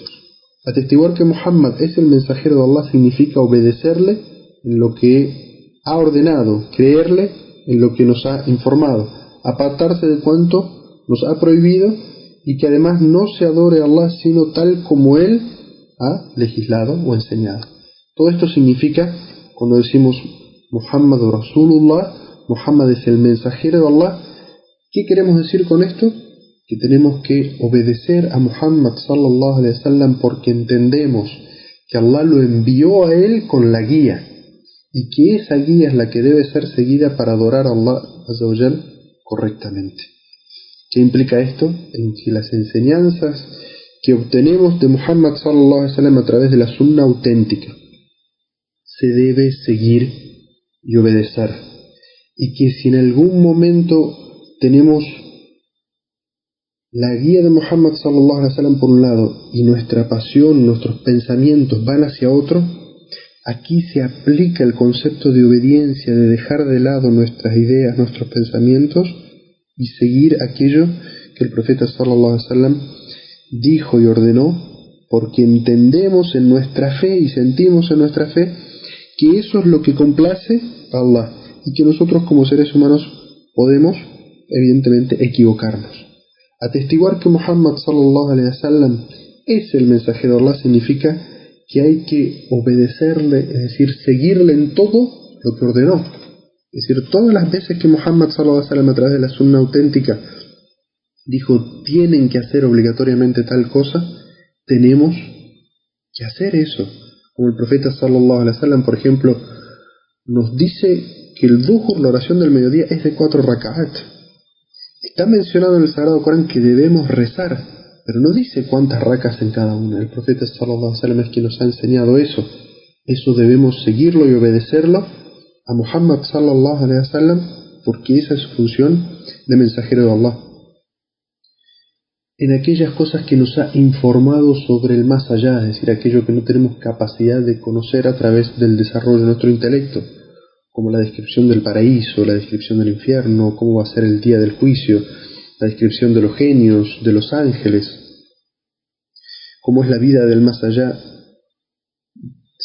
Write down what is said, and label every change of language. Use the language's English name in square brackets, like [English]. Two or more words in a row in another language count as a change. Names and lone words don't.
[Spanish] Atestiguar que Muhammad es el mensajero de Allah significa obedecerle en lo que ha ordenado, creerle en lo que nos ha informado, apartarse de cuanto nos ha prohibido y que además no se adore a Allah sino tal como Él ha legislado o enseñado. Todo esto significa, cuando decimos [Arabic] محمد رسول الله, [Spanish] Muhammad es el mensajero de Allah, ¿qué queremos decir con esto? Que tenemos que obedecer a Muhammad [Arabic] صلى الله عليه وسلم [Spanish] porque entendemos que Allah lo envió a él con la guía y que esa guía es la que debe ser seguida para adorar a Allah [Arabic] عز وجل [Spanish] correctamente. ¿Qué implica esto? En que las enseñanzas que obtenemos de Muhammad [Arabic] صلى الله عليه وسلم [Spanish] a través de la sunna auténtica se debe seguir y obedecer. Y que si en algún momento tenemos la guía de Muhammad [Arabic] صلى الله عليه وسلم [Spanish] por un lado y nuestra pasión, nuestros pensamientos van hacia otro, aquí se aplica el concepto de obediencia, de dejar de lado nuestras ideas, nuestros pensamientos y seguir aquello que el profeta [Arabic] صلى الله عليه وسلم [Spanish] dijo y ordenó, porque entendemos en nuestra fe y sentimos en nuestra fe que eso es lo que complace a Allah y que nosotros como seres humanos podemos evidentemente equivocarnos. Atestiguar que Muhammad [Arabic] صلى الله عليه وسلم [Spanish] es el mensajero de Allah significa que hay que obedecerle, es decir, seguirle en todo lo que ordenó. Es decir, todas las veces que Muhammad [Arabic] صلى الله عليه وسلم [Spanish] a través de la sunna auténtica dijo tienen que hacer obligatoriamente tal cosa, tenemos que hacer eso. Como el profeta [Arabic] صلى الله عليه وسلم, [Spanish] por ejemplo, nos dice que el dhuhr, la oración del mediodía, es de 4 rak'at. Está mencionado en el Sagrado Corán que debemos rezar, pero no dice cuántas rakas en cada una. El profeta [Arabic] صلى الله عليه وسلم [Spanish] es quien nos ha enseñado eso. Eso debemos seguirlo y obedecerlo a Muhammad [Arabic] صلى الله عليه وسلم [Spanish] porque esa es su función de mensajero de Allah. En aquellas cosas que nos ha informado sobre el más allá, es decir, aquello que no tenemos capacidad de conocer a través del desarrollo de nuestro intelecto, como la descripción del paraíso, la descripción del infierno, cómo va a ser el día del juicio, la descripción de los genios, de los ángeles, cómo es la vida del más allá.